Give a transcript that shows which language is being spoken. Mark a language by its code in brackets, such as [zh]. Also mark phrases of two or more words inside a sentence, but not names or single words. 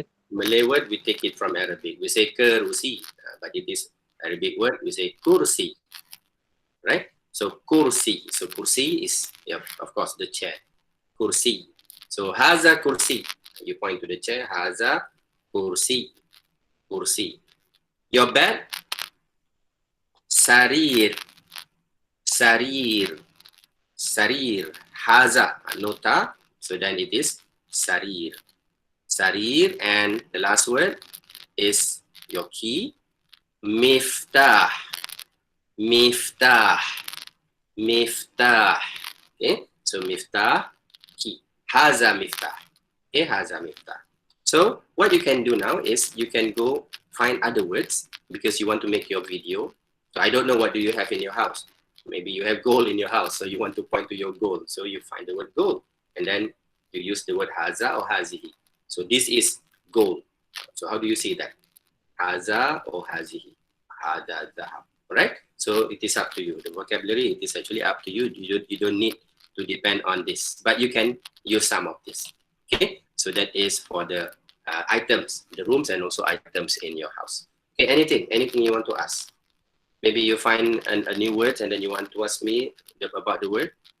[en] Malay word, we take it from Arabic. We say kursi, but it is Arabic word. We say kursi, right? So kursi. So kursi is, yeah, of course, the chair. Kursi. So [ar] هذا كرسي. [en] You point to the chair. [ar] هذا كرسي. كرسي. [en] Your bed. Sarir. [ar] سرير. سرير. هذا. Nota. [en] So then it is sarir. Sarir, and the last word is your key. [ar] مفتاح. مفتاح. [en] Miftah. Okay, so miftah, key. [ar] هذا مفتاح. Okay, هذا مفتاح. [en] So what you can do now is you can go find other words because you want to make your video. So I don't know what do you have in your house. Maybe you have gold in your house, so you want to point to your gold. So you find the word gold, and then you use the word haza or hazihi. So this is gold. So how do you say that? Haza or hazihi? [ar] هذا ذهب. [en] Right? So it is up to you. The vocabulary, it is actually up to you. You don't need to depend on this, but you can use some of this. Okay? So that is for the items, the rooms and also items in your house. Okay, anything you want to ask? Maybe you find a new word and then you want to ask me about the word?